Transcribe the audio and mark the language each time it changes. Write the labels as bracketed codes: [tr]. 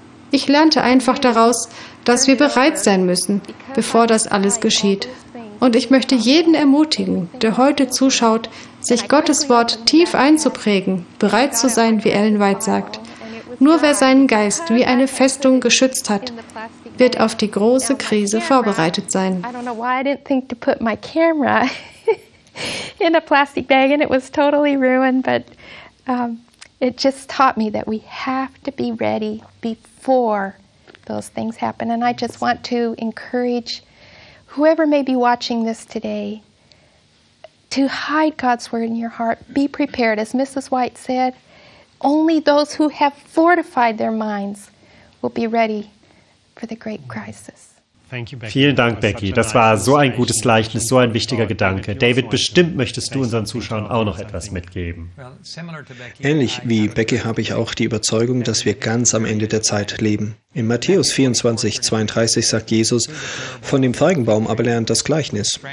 [de] Ich lernte einfach daraus, dass wir bereit sein müssen, bevor das alles geschieht. Und ich möchte jeden ermutigen, der heute zuschaut, sich Gottes Wort tief einzuprägen, bereit zu sein, wie Ellen White sagt. Nur wer seinen Geist wie eine Festung geschützt hat, wird auf die große Krise vorbereitet sein. [en] I don't know why I didn't think to put my camera in a plastic bag and it was totally ruined, but it just taught me that we have to be ready before those things happen. And I just want to encourage whoever may be watching this today to hide God's word in your heart. Be prepared. As Mrs. White said, only those who have fortified their minds will be ready for the great crisis. [de] Vielen Dank, Becky. Das war so ein gutes Gleichnis, so ein wichtiger Gedanke. David, bestimmt möchtest du unseren Zuschauern auch noch etwas mitgeben. Ähnlich wie Becky habe ich auch die Überzeugung, dass wir ganz am Ende der Zeit leben. In Matthäus 24, 32 sagt Jesus, von dem Feigenbaum aber lernt das Gleichnis.